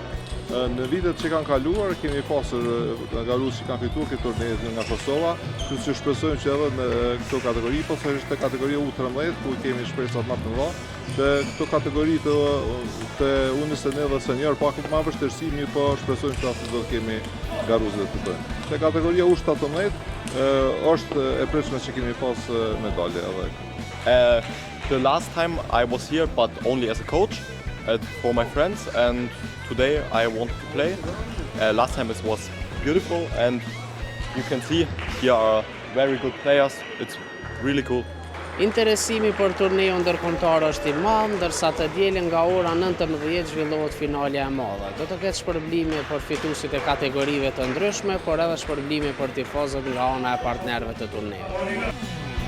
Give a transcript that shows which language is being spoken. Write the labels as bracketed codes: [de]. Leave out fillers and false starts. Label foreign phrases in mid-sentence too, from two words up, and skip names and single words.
[sq] Në vitet që kanë kaluar kemi pasur garuz që kanë fituar këtë turne nga Kosova, kështu që shpresojmë që edhe në këto kategori, posaçërisht te kategoria U13 ku kemi shpresat më të mëdha, te këto kategori të U21 dhe senior pak më vështirësi, mirë po shpresojmë që aty do të kemi garuzë të bëjnë. Te kategoria U17 është e pritshme që kemi pas medalje edhe. [en] The last time I was here but only as a coach for my friends, and today I wanted to play. Last time it was beautiful, and you can see here are very good players. It's really cool. [sq] Interesimi për turneu ndërkombëtar është i madh, ndërsa të dielën nga ora 19 zhvillohet finalja e madhe. Do të ketë shpërblime për fituesit e kategorive të ndryshme, por edhe shpërblime për tifozët nga ana e partnerëve të turneut.